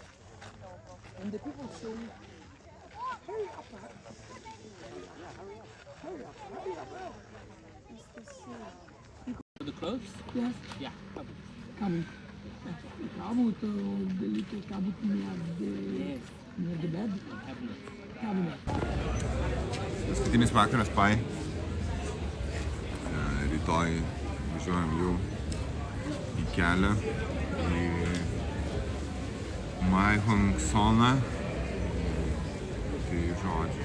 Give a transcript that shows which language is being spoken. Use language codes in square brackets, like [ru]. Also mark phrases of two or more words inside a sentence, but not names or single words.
[en] And the people say, hurry up, hurry up, hurry up. It's the same. The clothes? Yes, Yeah. kabut. Kabut, the little kabut near the bed. Cabinet. [lt] Paskutinis vakaras Pai. Rytoj važiuojam jau į kelią į Mae Hong Soną. Tai žodžiu.